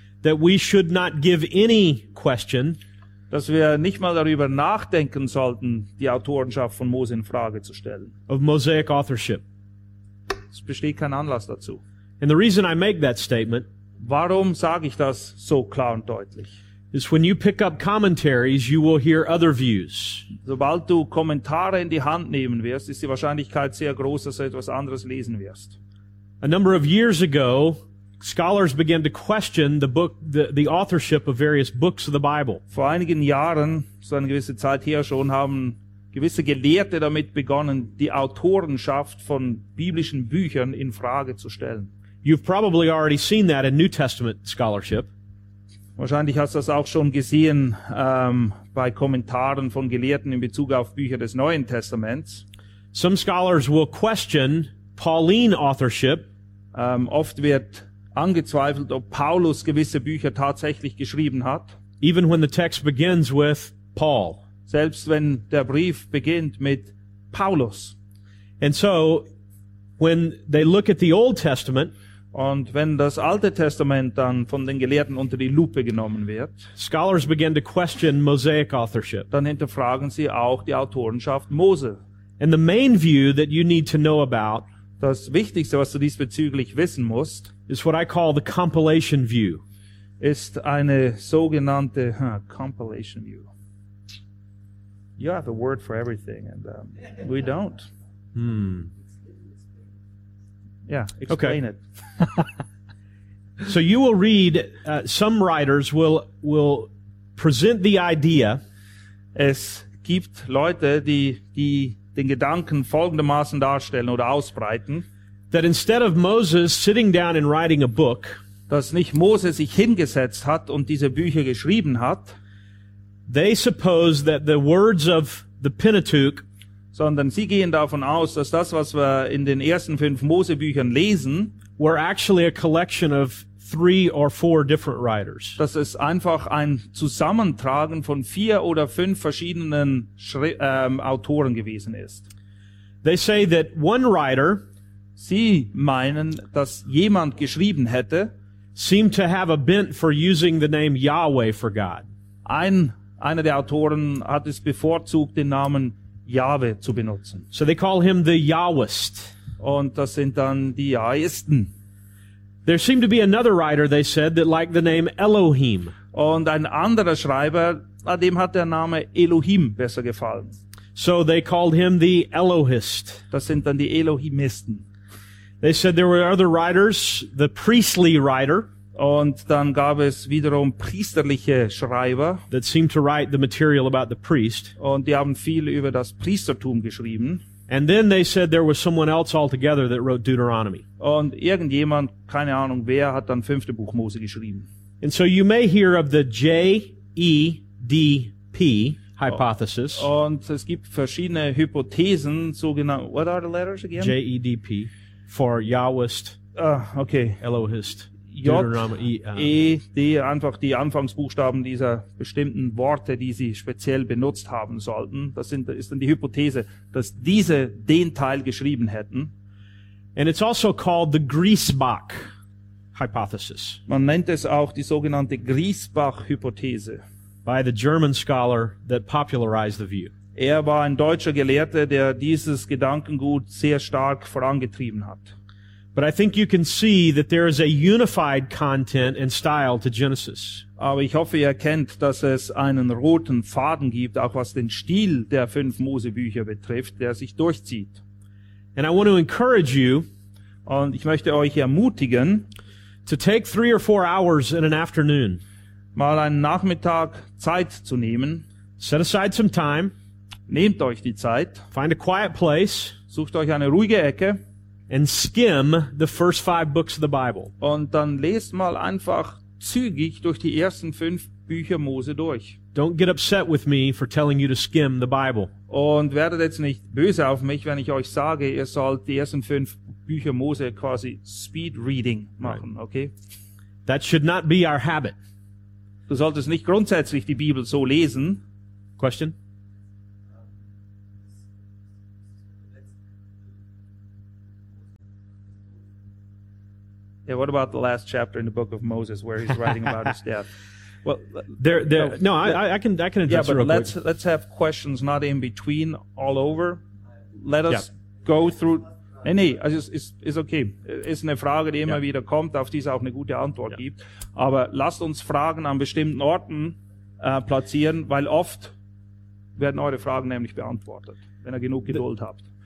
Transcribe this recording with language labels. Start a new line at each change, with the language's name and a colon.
English: that we should not give any question,
German: dass wir nicht mal darüber nachdenken sollten, die Autorenschaft von Mose in Frage zu stellen.
English: Of Mosaic authorship.
German: Es besteht kein Anlass dazu.
English: And the reason I make that statement,
German: warum sage ich das so klar und deutlich?
English: Is when you pick up commentaries, you will hear other views.
German: Sobald du Kommentare in die Hand nehmen wirst, ist die Wahrscheinlichkeit sehr groß, dass du etwas anderes lesen wirst.
English: A number of years ago, scholars began to question the authorship of various books of the Bible.
German: Vor einigen Jahren, so eine gewisse Zeit her schon, haben gewisse Gelehrte damit begonnen, die Autorenschaft von biblischen Büchern in Frage zu stellen.
English: You've probably already seen that in New Testament scholarship.
German: Wahrscheinlich hast du das auch schon gesehen bei Kommentaren von Gelehrten in Bezug auf Bücher des Neuen Testaments.
English: Some scholars will question Pauline authorship.
German: Oft wird angezweifelt, ob Paulus gewisse Bücher tatsächlich geschrieben hat.
English: Even when the text begins with Paul.
German: Selbst wenn der Brief beginnt mit Paulus.
English: And so, when they look at the Old Testament,
German: und wenn das Alte Testament dann von den Gelehrten unter die Lupe genommen wird,
English: scholars begin to question Mosaic authorship.
German: Dann hinterfragen sie auch die Autorenschaft Mose.
English: And the main view that you need to know about,
German: das Wichtigste, was du diesbezüglich wissen musst,
English: is what I call the compilation view.
German: Ist eine sogenannte
English: compilation view. You have a word for everything, and we don't. Yeah, explain okay. It. So you will read, some writers will present the idea.
German: Es gibt Leute, die den Gedanken folgendermaßen darstellen oder ausbreiten.
English: That instead of Moses sitting down and writing a book,
German: dass nicht Moses sich hingesetzt hat und diese Bücher geschrieben hat,
English: they suppose that the words of the Pentateuch,
German: sondern sie gehen davon aus, dass das, was wir in den ersten fünf Mosebüchern lesen,
English: were actually a collection of three or four different writers.
German: Das ist einfach ein Zusammentragen von vier oder fünf verschiedenen Autoren gewesen ist.
English: They say that one writer,
German: sie meinen, dass jemand geschrieben hätte,
English: seemed to have a bent for using the name Yahweh for God.
German: Einer der Autoren hat es bevorzugt, den Namen Yahweh zu benutzen.
English: So they call him the Yahwist.
German: Und das sind dann die Yahisten.
English: There seemed to be another writer, they said, that liked the name Elohim.
German: Und ein anderer Schreiber, dem hat der Name Elohim besser gefallen.
English: So they called him the Elohist.
German: Das sind dann die Elohimisten.
English: They said there were other writers, the priestly writer.
German: Und dann gab es wiederum priesterliche Schreiber.
English: That seemed to write the material about the priest.
German: Und die haben viel über das Priestertum geschrieben.
English: And then they said there was someone else altogether that wrote Deuteronomy.
German: Und irgendjemand, keine Ahnung wer, hat dann fünfte Buch Mose geschrieben.
English: And so you may hear of the J-E-D-P hypothesis.
German: Und es gibt verschiedene Hypothesen, sogenannte,
English: what are the letters again? J-E-D-P for Yahwist, okay. Elohist, Deuteronomy.
German: J-E-D, einfach die Anfangsbuchstaben dieser bestimmten Worte, die sie speziell benutzt haben sollten. Ist dann die Hypothese, dass diese den Teil geschrieben hätten.
English: And it's also called the Griesbach hypothesis.
German: Man nennt es auch die sogenannte Griesbach-Hypothese.
English: By the German scholar that popularized the view.
German: Er war ein deutscher Gelehrter, der dieses Gedankengut sehr stark vorangetrieben hat.
English: But I think you can see that there is a unified content and style to Genesis.
German: Aber ich hoffe, ihr erkennt, dass es einen roten Faden gibt, auch was den Stil der fünf Mosebücher betrifft, der sich durchzieht.
English: And I want to encourage you,
German: und ich möchte euch ermutigen,
English: to take 3 or 4 hours in an afternoon.
German: Mal einen Nachmittag Zeit zu nehmen.
English: Set aside some time.
German: Nehmt euch die Zeit.
English: Find a quiet place.
German: Sucht euch eine ruhige Ecke.
English: And skim the first 5 books of the Bible.
German: Und dann lest mal einfach zügig durch die ersten 5 Bücher Mose durch.
English: Don't get upset with me for telling you to skim the Bible.
German: Und werdet jetzt nicht böse auf mich, wenn ich euch sage, ihr sollt die ersten 5 Bücher Mose quasi speed reading machen, right.
English: Okay? That should not be our habit.
German: Du solltest nicht grundsätzlich die Bibel so lesen.
English: Question? Yeah, what about the last chapter in the book of Moses where he's writing about his death? Well, I can address yeah, but it real let's quick. Let's have questions not in between, all over. Let us go through.
German: Nee, also es ist okay. Es ist eine Frage, die immer wieder kommt, auf die es auch eine gute Antwort gibt. Aber lasst uns Fragen an bestimmten Orten platzieren, weil oft werden eure Fragen nämlich beantwortet, wenn ihr genug Geduld habt.